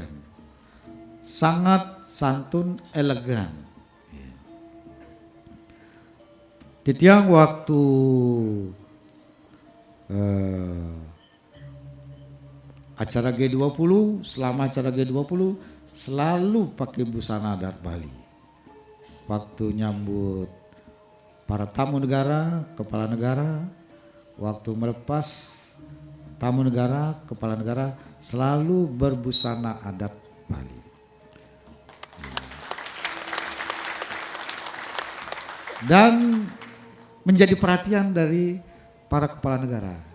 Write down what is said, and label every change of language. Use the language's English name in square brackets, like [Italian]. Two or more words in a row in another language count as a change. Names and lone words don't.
[Indonesian] Sangat santun, elegan. Titiang waktu acara G20, selama acara G20 selalu pakai busana adat Bali. Waktu nyambut para tamu negara, kepala negara, waktu melepas tamu negara, kepala negara selalu berbusana adat Bali. Dan menjadi perhatian dari para kepala negara.